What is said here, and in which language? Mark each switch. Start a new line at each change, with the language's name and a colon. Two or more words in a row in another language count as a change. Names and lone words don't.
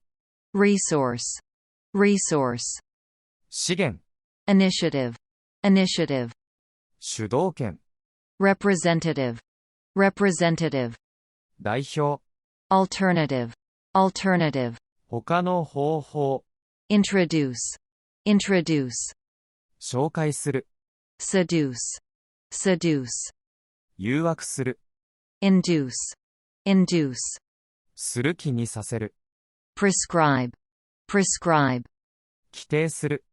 English: resource, resource,
Japanese: 資源、
English: initiative, initiative,
Japanese: 主導権、
English: representative, representative,
Japanese: 代表、
English: alternative, alternative,
Japanese: 他の方法、
English: introduce, introduce,
Japanese: 紹介する、
English: seduce, seduce,
Japanese: 誘惑する、
English: induce, induce,
Japanese: する気にさせる、
English: prescribe, prescribe,
Japanese: 規定する、